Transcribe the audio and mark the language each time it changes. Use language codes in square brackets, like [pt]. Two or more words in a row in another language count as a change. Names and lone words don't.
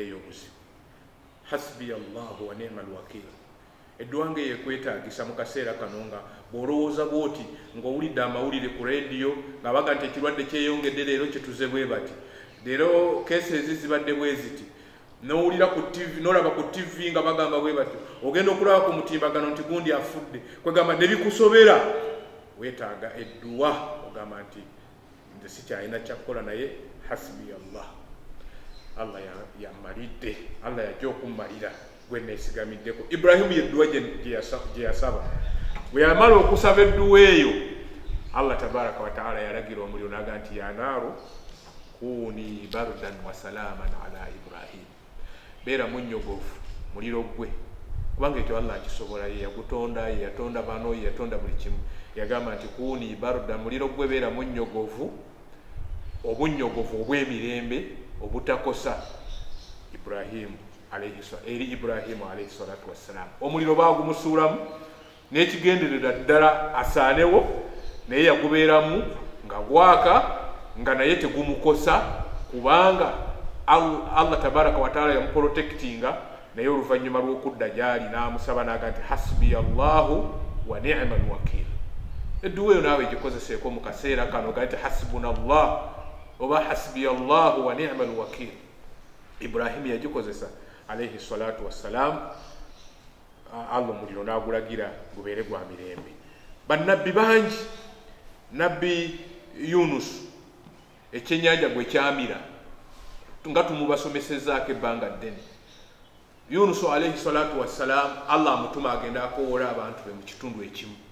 [lg] ey'obuzibu [ar] حسبي الله ونعم الوكيل [lg] edduwange yekwetaagisa mu kaseera kano nga bw'olowooza bw'oti ng'owulidde amawulire ku rediyo nga baga nti ekirwadde kyeyongedde leero kyetuze bwe bati leero keesi ezi zibadde bwe ziti n'owulira ku TV n'olaba ku TV nga bagamba bwe bati ogenda okulaba ku mutimbagano nti gundi afudde kwegamba ne bikusobera weetaaga edduwa ogamba nti nze sikyalina kyakukola naye hasbi Allah yammalidde Allah yajja okummalira gwe neesigamiddeko Ibrahimu yedduwa gye yasaba bwe yamala okusaba edduwa eyo Allah [ar] تبارك وتعالى [lg] yalagira omuliro naga nti [ar] يا نار كوني بردا وسلاما على إبراهيم [lg] beera munnyogovu muliro gwe kubanga ekyo Allah akisobola ye yagutonda ye yatonda bano ye yatonda buli kimu yagamba nti [ar] كوني بردا [lg] muliro gwe beera munnyogovu obunnyogovu obw'emirembe obutakosa Ibrahimu [ar] عليه الصلاة والسلام [lg] omuliro baagumusuulamu n'ekigenderera ddala asaanewo naye yagubeeramu nga gwaka nga naye tegumukosa kubanga Allah [ar] تبارك وتعالى [lg] yamuprotectinga naye oluvannyuma lw'okudda gyali n'amusaba naga nti [ar] حسبي الله ونعم الوكيل [lg] edduwa eyo naawe gikozeseeko mu kaseera kano ga nti [ar] حسبنا الله [lg] oba [ar] حسبي الله ونعم الوكيل [lg] Ibrahimu yagikozesa [ar] عليه الصلاة والسلام [lg] Allah omuliro n'agulagira gubeere gwa mirembe bannabbi bangi nabbi Yunus ekyennyanja gwe kyamira nga tumubasomesezaako ebbanga ddene Yunus [ar] عليه الصلاة والسلام [lg] Allah amutuma agenda akoola abantu be mu kitundu ekimu